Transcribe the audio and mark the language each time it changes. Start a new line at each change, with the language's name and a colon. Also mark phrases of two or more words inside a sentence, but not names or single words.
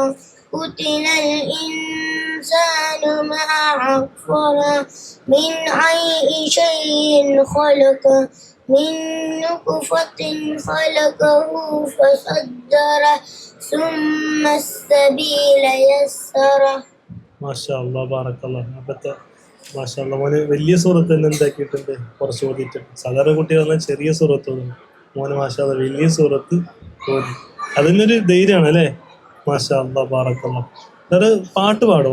Arabic: قتل الإنسان ما أكفره من أي شيء خلقه من نطفة خلقه فصدره ثم السبيل يسره. ما شاء الله، بارك الله.
Malayalam: അപ്പത്തെ
Arabic: ما شاء الله,
Malayalam: മോന് വലിയ സൂറത്ത് തന്നെ എന്താക്കിയിട്ടുണ്ട്? കുറച്ച് ഓതിയിട്ടുണ്ട്. സാധാരണ കുട്ടികൾ പറഞ്ഞാൽ ചെറിയ സൂറത്ത് ഓതുന്നു. മോന്
Arabic: ما شاء الله
Malayalam: വലിയ സൂറത്ത് ഓതി. അതിനൊരു ധൈര്യമാണ് അല്ലേ?
Arabic: ما شاء الله، بارك الله.
Malayalam: എന്നിട്ട് പാട്ട് പാടോ?